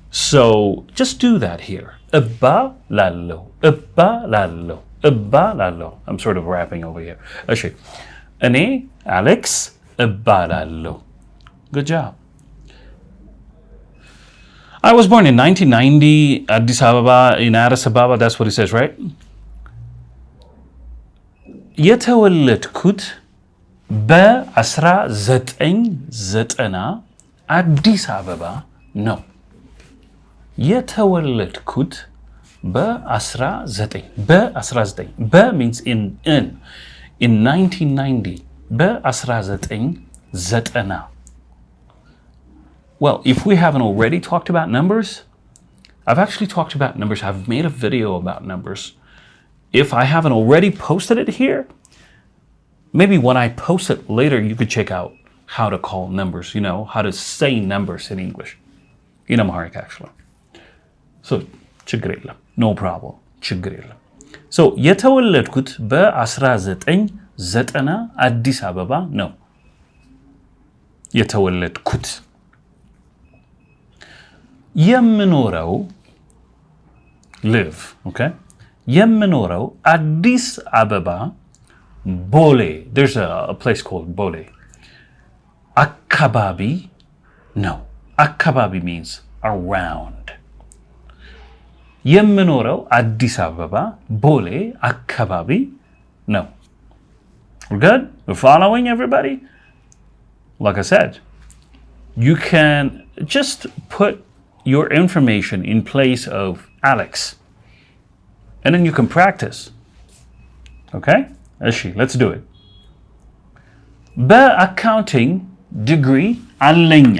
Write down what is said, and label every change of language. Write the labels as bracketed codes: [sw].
[en] So just do that here. [am] እባላለሁ, እባላለሁ, እባላለሁ. [en] I'm sort of rapping over here. Actually, [am] እኔ Alex እባላለሁ. [en] Good job. I was born in 1990, Addis Ababa, in Addis Ababa. That's what he says, right? [am] የተወለድኩት በ1990 አዲስ አበባ ነው። የተወለድኩት በ19 [en] means in 1990 [am] በ1990. [en] Well, if we haven't already talked about numbers, I've actually talked about numbers. I've made a video about numbers. If I haven't already posted it here, maybe when I post it later, you could check out how to call numbers, how to say numbers in English, in Amharic actually. [am] So, ችግር የለም, [en] no problem, [am] ችግር የለም. So, የተወለድኩት በ1990 አዲስ አበባ ነው. የተወለድኩት. የምኖረው, [en] live, okay? [am] የምኖረው አዲስ አበባ Bole. [en] There's a place called Bole. [am] አካባቢ ነው. አካባቢ [en] means around. [am] የምኖረው አዲስ አበባ ቦሌ አካባቢ ነው. [en] We're good? We're following everybody? Like I said, you can just put your information in place of Alex. And then you can practice. Okay? Let's do it. [am] በአካውንቲንግ degree አለኝ.